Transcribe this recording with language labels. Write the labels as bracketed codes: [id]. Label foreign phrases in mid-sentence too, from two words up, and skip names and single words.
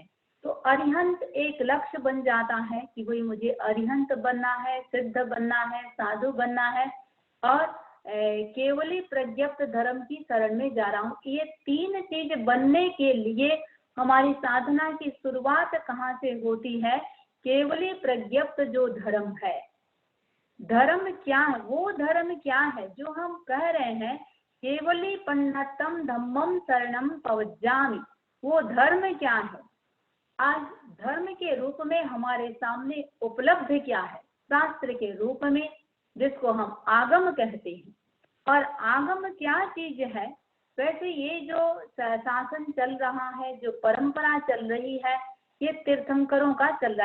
[hi] तो अरिहंत एक लक्ष्य बन जाता है कि भाई मुझे अरिहंत बनना है, सिद्ध बनना है, साधु बनना है और केवली प्रज्ञप्त धर्म की शरण में जा रहा हूँ। ये 3 चीज बनने के लिए हमारी साधना की शुरुआत कहाँ से होती है? केवली प्रज्ञप्त जो धर्म है। धर्म क्या है? वो धर्म क्या है जो हम कह रहे हैं [pra] केवली पन्नतम धम्मम शरणं पवज्जामि? [hi] वो धर्म क्या है? आज धर्म के रूप में हमारे सामने उपलब्ध क्या है? शास्त्र के रूप में, जिसको हम आगम कहते हैं। और आगम क्या चीज है? वैसे ये जो शासन चल रहा है, जो परंपरा चल रही है, ये तीर्थंकरों का चल रहा है।